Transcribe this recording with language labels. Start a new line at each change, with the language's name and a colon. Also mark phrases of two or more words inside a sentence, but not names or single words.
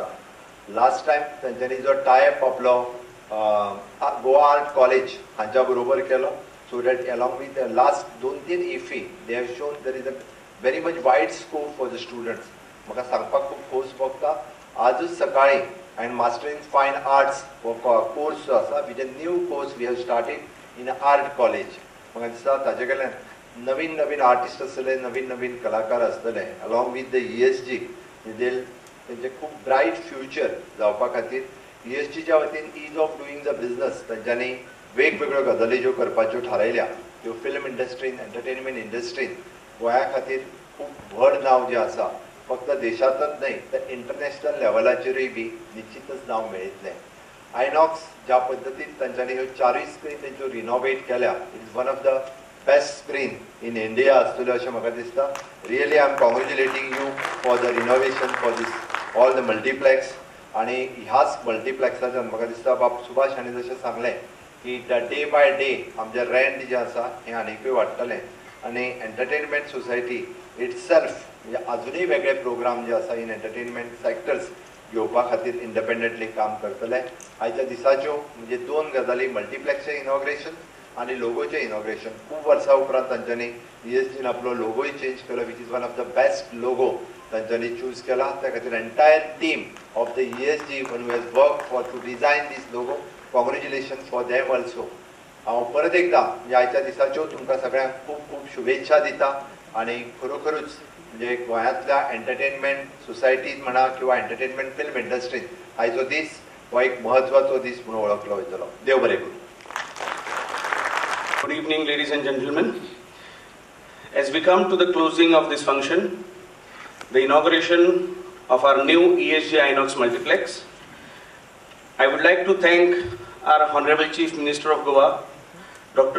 Konkani: लास्ट टायम तांच्यांनी जो टायअप आपलो गोवा आर्ट कॉलेज हांच्या बरोबर केलो,
English: so that along with last 2-3 IFFI they have shown there is a very much wide scope for the students.
Konkani: म्हाका सांगपाक खूब खोस भोगता. आजूच सकाळीं
English: and Master in Fine Arts course
Konkani: जो आसा,
English: which is a new course we have started in art college.
Konkani: म्हाका दिसता ताजे कडल्यान नवीन नवीन आर्टिस्ट आसतले, नवीन नवीन कलाकार आसतले,
English: along with the ESG
Konkani: तेंचे खूब ब्रायट फ्युचर जावपा खातीर ESGच्या वतीन
English: ease of doing the business
Konkani: तांच्यांनी वेगवेगळ्यो गजाली ज्यो करपाच्यो थारायल्या त्यो फिल्म इंडस्ट्रीन, एंटरटेनमेंट इंडस्ट्रीन गोंया खातीर खूब व्हड नांव जें आसा फक्त देशांतच न्हय तर इंटरनॅशनल लेवलाचेरूय बी निश्चितच नांव मेळयतलें. आयनॉक्स ज्या पद्दतीन तांच्यांनी ह्यो 4 स्क्रीन तेंच्यो रिनोवेट केल्या,
English: it is one of the best screen in India
Konkani: आसतल्यो अशें म्हाका दिसता.
English: really I am congratulating you for the renovation for this all the multiplex.
Konkani: आणि ह्याच मल्टीप्लेक्साच्यान म्हाका दिसता बाब सुभाष हांणी जशें सांगलें की
English: day by day
Konkani: आमचें रेंट जें आसा हें आनीकूय वाडटलें आनी
English: entertainment society itself
Konkani: म्हणजे अजुनूय वेगळे प्रोग्राम जे आसा
English: in entertainment sectors
Konkani: घेवपा खातीर इंडिपेंडंटली काम करतले. आयच्या दिसाच्यो म्हणजे 2 गजाली, मल्टीप्लेक्सचें इनॉग्रेशन आनी लोगोचें इनॉग्रेशन. खूब वर्सां उपरांत तांच्यांनी ESGन आपलो लोगोय चेंज केलो,
English: which is one of the best logo
Konkani: तांच्यांनी चूज केला. त्या खातीर
English: entire team of the ESG one has work for to design this logo. congratulation for them also.
Konkani: हांव परत एकदां म्हणजे आयच्या दिसाच्यो तुमकां सगळ्यांक खूब खूब शुभेच्छा दिता आनी खरोखरूच म्हणजे गोंयांतल्या एंटरटेनमेंट सोसायटीन म्हणा किंवा एंटरटेनमेंट फिल्म इंडस्ट्रीन आयचो दीस हो एक म्हत्वाचो दीस म्हणून वळखलो वयतलो. देव बरें करूं.
English: Good evening, ladies and gentlemen. As we come to the closing of this function, the inauguration of our new ESG Inox Multiplex, I would like to thank our Honorable Chief Minister of Goa, Dr.